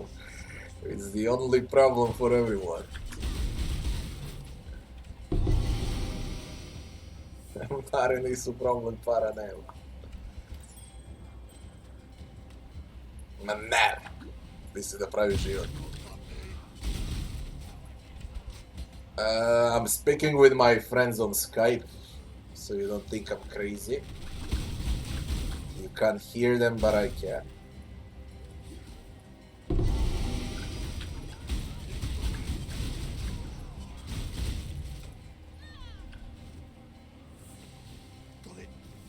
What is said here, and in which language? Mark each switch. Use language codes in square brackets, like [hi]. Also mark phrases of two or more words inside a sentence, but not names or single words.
[en] It's the only problem for everyone. [sr] Pare nisu problem, para nema. Ma ne! Misli da pravi život. [en] I'm speaking with my friends on Skype, so you don't think I'm crazy. You can't hear them, but I can. Got it.